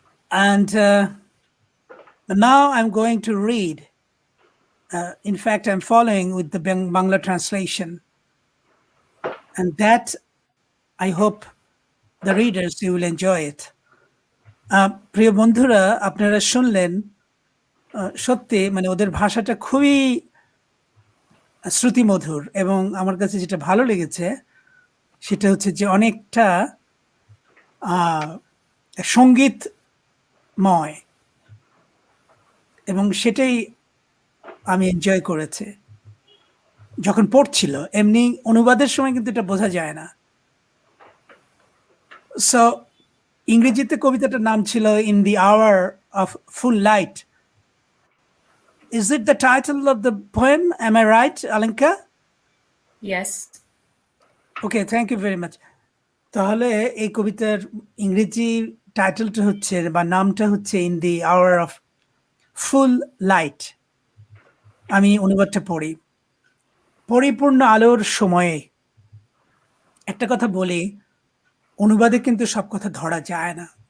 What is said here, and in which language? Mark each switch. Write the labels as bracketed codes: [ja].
[en] And now I'm going to read. In fact, I'm following with the Bangla translation. And that, I hope the readers, you will enjoy it. [bn] প্রিয় বন্ধুরা, আপনারা শুনলেন, সত্যি মানে ওদের ভাষাটা খুবই শ্রুতিমধুর, এবং আমার কাছে যেটা ভালো লেগেছে সেটা হচ্ছে যে অনেকটা সঙ্গীতময়, এবং সেটাই আমি এনজয় করেছি যখন পড়ছিল। এমনি অনুবাদের সময় কিন্তু এটা বোঝা যায় না। সো ইংরেজিতে কবিতাটার নাম ছিল in the hour of full light. [en] Is it the title of the poem? Am I right, Alenka? Yes. Okay, thank you very much. [bn] তাহলে এই কবিতার ইংরেজি টাইটেলটা হচ্ছে বা নামটা হচ্ছে in the hour of full light. আমি অনুবাদটা পড়ি। পরিপূর্ণ আলোর সময়ে। একটা কথা বলি, অনুবাদে কিন্তু সব কথা ধরা যায় না।